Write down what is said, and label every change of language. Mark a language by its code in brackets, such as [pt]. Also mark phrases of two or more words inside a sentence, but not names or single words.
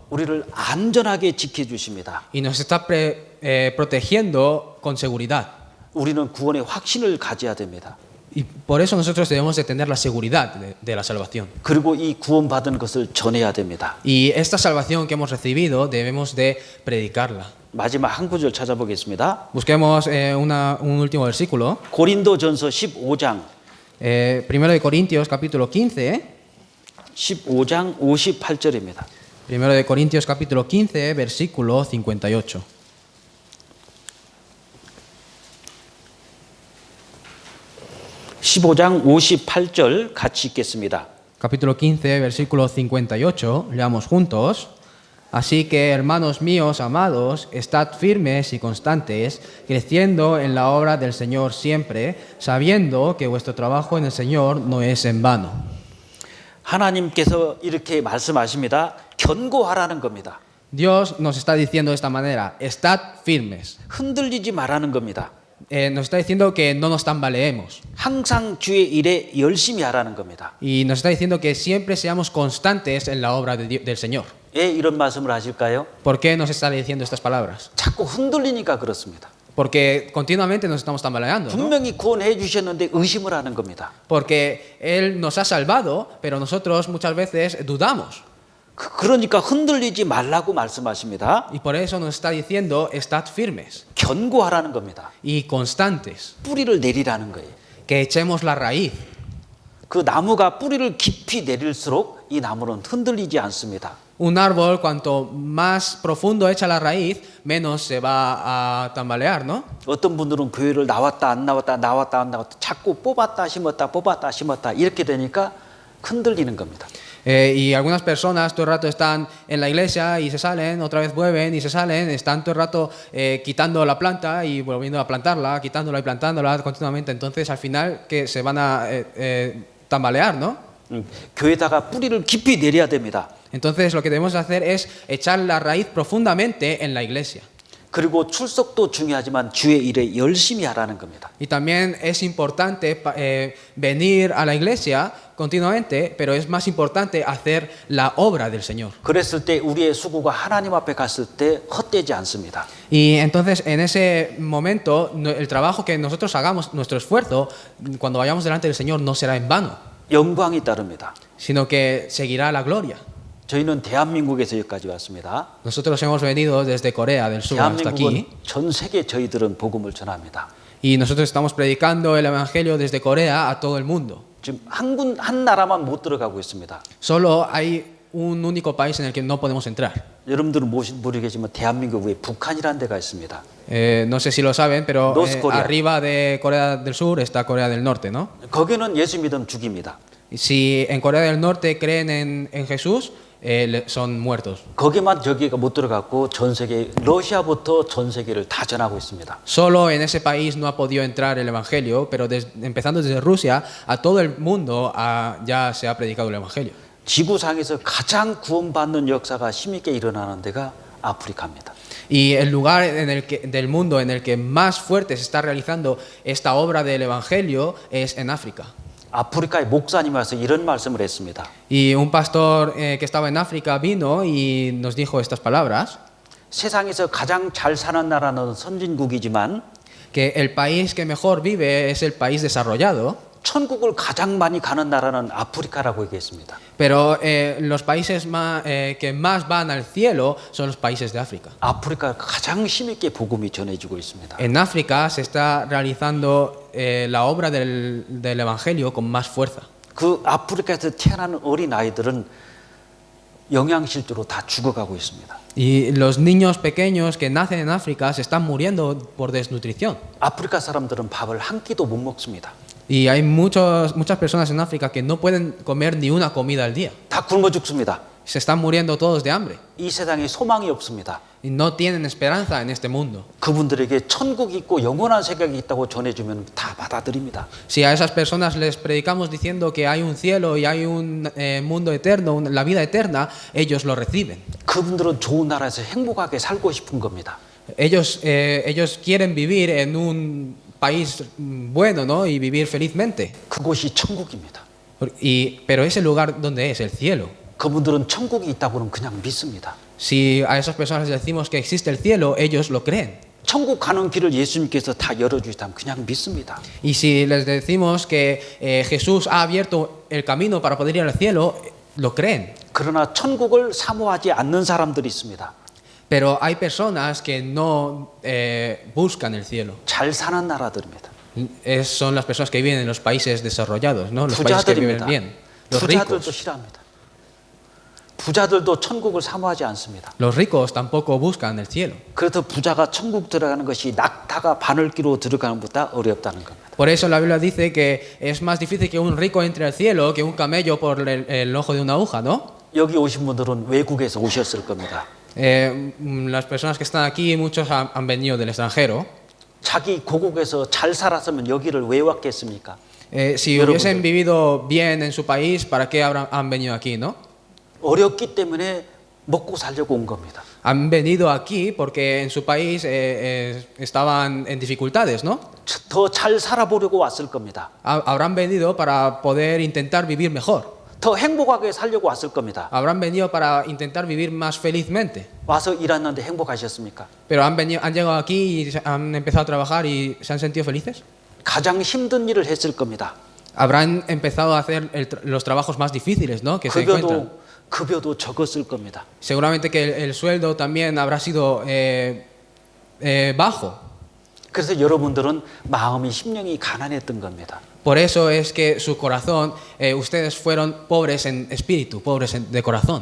[ko] 우리를 안전하게 지켜주십니다. [es] y nos está protegiendo con seguridad. [ko] 우리는 구원의 확신을 가져야 됩니다. [es] Y por eso nosotros debemos de tener la seguridad de la salvación. [ko] 그리고 이 구원받은 것을 전해야 됩니다. [es] Y esta salvación que hemos recibido debemos de predicarla. [ko] 마지막 한 구절 찾아보겠습니다. [es] Busquemos un último versículo. [ko] 고린도전서 15장 [es] 1 de Corintios capítulo 15. [ko] 15장 58절입니다. [es] 1 de Corintios capítulo 15 versículo 58. [ko] (15장 58절) 같이 읽겠습니다. [es] Capítulo 15 versículo 58. Leamos juntos. Así que, hermanos míos amados, estad firmes y constantes, creciendo en la obra del Señor siempre, sabiendo que vuestro trabajo en el Señor no es en vano. [ko] 하나님께서 이렇게 말씀하십니다. 견고하라는 겁니다. [es] Dios nos está diciendo de esta manera, estad firmes. [ko] 흔들리지 말라는 겁니다. [es] Nos está diciendo que no nos tambaleemos. [ko] 항상 주의 일에 열심히 하라는 겁니다. [es] Y nos está diciendo que siempre seamos constantes en la obra del Señor. [ko] 왜 이런 말씀을 하실까요? [es] ¿Por qué nos está diciendo estas palabras? [ko] 자꾸 흔들리니까 그렇습니다. [es] Porque continuamente nos estamos tambaleando, ¿no? [ko] 분명히 구원해 주셨는데 의심을 하는 겁니다. [es] Porque Él nos ha salvado, pero nosotros muchas veces dudamos. [ko] 그러니까 흔들리지 말라고 말씀하십니다. [es] Y por eso nos está diciendo, estad firmes [ko] 견고하라는 겁니다. [es] y constantes, [ko] 뿌리를 내리라는 거예요. [es] que echemos la raíz. [ko] 그 나무가 뿌리를 깊이 내릴수록 이 나무는 흔들리지 않습니다. [es] Un árbol, cuanto más profundo echa la raíz, menos se va a tambalear, ¿no? [ko] 어떤 분들은 교회를 나왔다 안 나왔다 나왔다 안 나왔다 자꾸 뽑았다 심었다 이렇게 되니까 흔들리는 겁니다. [es] Y algunas personas todo el rato están en la iglesia y se salen, otra vez vuelven y se salen, están todo el rato quitando la planta y volviendo a plantarla, quitándola y plantándola continuamente. Entonces al final que se van a tambalear, ¿no? [ko] 교회에다가 뿌리를 깊이 내려야 됩니다. [es] Entonces lo que debemos hacer es echar la raíz profundamente en la iglesia. [ko] 그리고 출석도 중요하지만 주의 일에 열심히 하라는 겁니다. [es] Y también es importante venir a la iglesia continuamente, pero es más importante hacer la obra del Señor. [ko] 그랬을 때 우리의 수고가 하나님 앞에 갔을 때 헛되지 않습니다. [es] Y entonces en ese momento el trabajo que nosotros hagamos, nuestro esfuerzo, cuando vayamos delante del Señor no será en vano, [ko] 영광이 따릅니다. [es] sino que seguirá la gloria. [ko] 저희는 대한민국에서 여기까지 왔습니다. [es] Nosotros hemos venido desde Corea del Sur hasta [ko] 대한민국은 [es] aquí [ko] 전 세계 저희들은 복음을 전합니다. [es] y nosotros estamos predicando el Evangelio desde Corea a todo el mundo. [ko] 지금 한 나라만 못 들어가고 있습니다. [es] Solo hay un único país en el que no podemos entrar. [ko] 여러분들은 모르겠지만 대한민국 위에 북한이라는 데가 있습니다. [es] No sé si lo saben, pero North Korea. arriba de Corea del Sur está Corea del Norte, ¿no? [ko] 거기는 예수 믿으면 죽입니다. [es] Si en Corea del Norte creen en Jesús, son muertos. [ko] 거기만 저기가 못 들어갔고 전 세계 러시아부터 전 세계를 다 전하고 있습니다. [es] Solo en ese país no ha podido entrar el Evangelio, pero empezando desde Rusia, a todo el mundo ya se ha predicado el Evangelio. [ko] 지구상에서 가장 구원받는 역사가 힘있게 일어나는 데가 아프리카입니다. [es] Y el lugar del mundo en el que más fuerte se está realizando esta obra del Evangelio es en África. [ko] 아프리카의 목사님이 와서 이런 말씀을 했습니다. [es] Y un pastor que estaba en África vino y nos dijo estas palabras, [ko] 세상에서 가장 잘 sa는 나라는 선진국이지만 [es] que el país que mejor vive es el país desarrollado, [ko] 천국을 가장 많이 가는 나라는 아프리카라고 얘기했습니다. [es] pero los países que más van al cielo son los países de África. [ko] 아프리카 가장 힘있게 복음이 전해지고 있습니다. [es] En África se está realizando la obra del Evangelio con más fuerza. [ko] 그 아프리카에서 태어나는 어린 아이들은 영양실조로 다 죽어가고 있습니다. [es] Y los niños pequeños que nacen en África se están muriendo por desnutrición. [ko] 아프리카 사람들은 밥을 한 끼도 못 먹습니다. [es] Y hay muchas personas en África que no pueden comer ni una comida al día. [ko] 다 굶어 죽습니다. [es] Se están muriendo todos de hambre. [ko] 이 세상에 소망이 없습니다. [es] Y no tienen esperanza en este mundo. [ko] 그분들에게 천국이 있고 영원한 세계가 있다고 전해주면 다 받아들입니다. [es] Si a esas personas les predicamos diciendo que hay un cielo y hay un mundo eterno, la vida eterna, ellos lo reciben. [ko] 그분들은 좋은 나라에서 행복하게 살고 싶은 겁니다. [es] Ellos quieren vivir en un país bueno, ¿no? Y vivir felizmente. [ko] 그곳이 천국입니다. [es] Pero ese lugar, ¿dónde es? El cielo. [ko] 그분들은 천국이 있다고는 그냥 믿습니다. [es] Si a esas personas les decimos que existe el cielo, ellos lo creen. [ko] 천국 가는 길을 예수님께서 다 열어주시다면 그냥 믿습니다. [es] Y si les decimos que Jesús ha abierto el camino para poder ir al cielo, lo creen. [ko] 그러나 천국을 사모하지 않는 사람들이 있습니다. [es] Pero hay personas que no buscan el cielo. [ko] 잘 사는 나라들입니다. [es] Son las personas que viven en los países desarrollados, ¿no? Los países que viven [ko] 부자들입니다. [es] bien. Los [ko] 부자들도 [es] ricos. [ko] 싫어합니다. 부자들도 천국을 사모하지 않습니다. [es] Los ricos tampoco buscan el cielo. [ko] 그래서 부자가 천국 들어가는 것이 낙타가 바늘기로 들어가는 것보다 어렵다는 겁니다. [es] Por eso la Biblia dice que es más difícil que un rico entre al cielo que un camello por el ojo de una aguja, ¿no? [ko] 여기 오신 분들은 외국에서 오셨을 겁니다. [es] Las personas que están aquí, muchos han venido del extranjero. [ko] 자기 고국에서 잘 살았으면 여기를 왜 왔겠습니까? [es] Si [ko] 여러분들. [es] hubiesen vivido bien en su país, ¿para qué han venido aquí, no? [ko] 어렵기 때문에 먹고 살려고 온 겁니다. [es] Han venido aquí porque en su país estaban en dificultades, ¿no? [ko] 더 잘 살아보려고 왔을 겁니다. [es] Habrán venido para poder intentar vivir mejor. [ko] 더 행복하게 살려고 왔을 겁니다. [es] Habrán venido para intentar vivir más felizmente. [ko] 와서 일하는데 행복하셨습니까? [es] Pero han llegado aquí y han empezado a trabajar y se han sentido felices. [ko] 가장 힘든 일을 했을 겁니다. [es] Habrán empezado a hacer los trabajos más difíciles, ¿no? Que se encuentran. [ko] 급여도 적었을 겁니다. [es] Seguramente que el sueldo también habrá sido bajo. [ko] 그래서 여러분들은 마음이 심령이 가난했던 겁니다. [es] Por eso es que su corazón, ustedes fueron pobres en espíritu, pobres de corazón.